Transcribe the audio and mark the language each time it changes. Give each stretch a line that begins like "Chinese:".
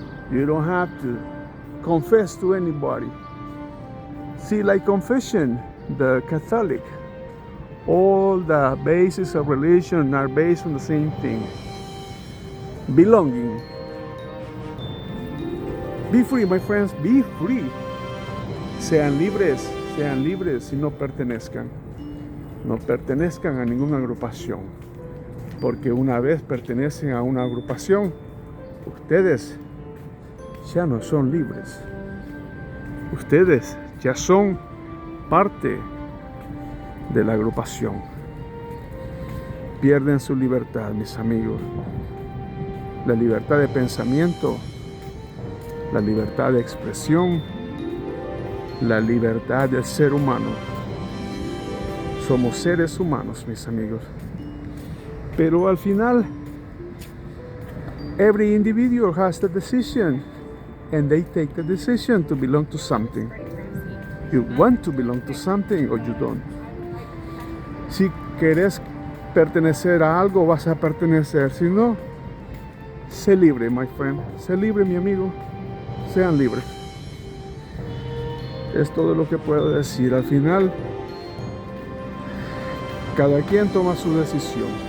English: You don't have to confess to anybody. See, like confession, the Catholic, all the bases of religion are based on the same thing. Belonging. Be free, my friends, be free.
Spanish: Sean libres y no pertenezcan. No pertenezcan a ninguna agrupación. Porque una vez pertenecen a una agrupación, ustedes ya no son libres. Ustedes ya son parte de la agrupación. Pierden su libertad, mis amigos. La libertad de pensamiento, la libertad de expresión, la libertad del ser humano. Somos seres humanos, mis amigos. Pero al final,
English: every individual has the decision, and they take the decision to belong to something. You want to belong to something or you don't.
Spanish: Si querés pertenecer a algo, vas a pertenecer. Si no, sé libre,
English: my friend.
Spanish: Sé libre, mi amigo. Sean libres. Es todo lo que puedo decir. Al final, cada quien toma su decisión.